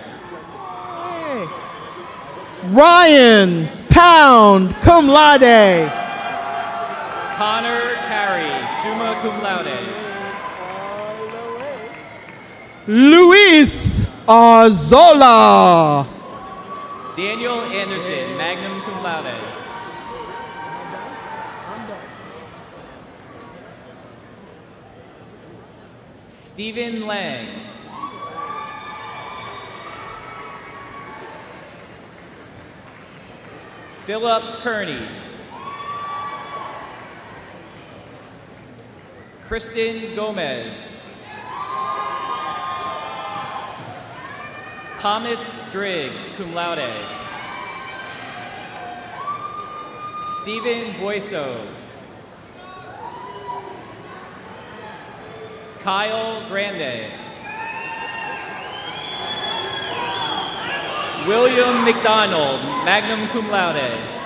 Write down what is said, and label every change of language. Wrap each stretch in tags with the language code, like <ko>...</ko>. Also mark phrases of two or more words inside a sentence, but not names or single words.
<en>Ryan Pound,</en> <la>cum laude.</la> <en>Connor Carey,</en> <la>summa cum laude.</la> <en>Luis Arzola. Daniel Anderson,</en> <la>magna cum laude.</la> <en>Stephen Lang. Philip Kearney. Kristen Gomez. Thomas Driggs,</en> <la>cum laude.</la> <en>Stephen Boyso. Kyle Grande. William McDonald,</en> <la>magna cum laude.</la>